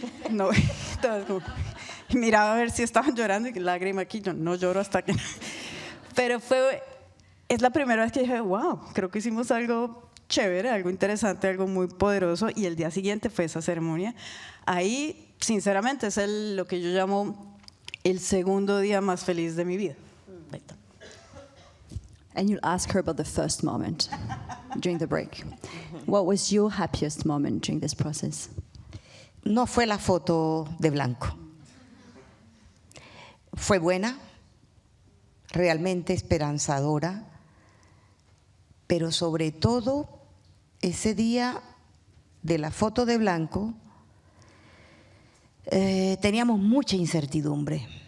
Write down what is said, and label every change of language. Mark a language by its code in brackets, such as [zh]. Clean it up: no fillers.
[es] No, todas como, miraba a ver si estaban llorando y lágrima aquí, yo no lloro hasta que… Pero es la primera vez que dije, wow, creo que hicimos algo chévere, algo interesante, algo muy poderoso, y el día siguiente fue esa ceremonia. Ahí, sinceramente, es lo que yo llamo el segundo día más feliz de mi vida. [en] And you'll ask her about the first moment during the break. What was your happiest moment during this process? [es] No fue la foto de blanco. Fue buena, realmente esperanzadora, pero sobre todo ese día de la foto de blanco teníamos mucha incertidumbre.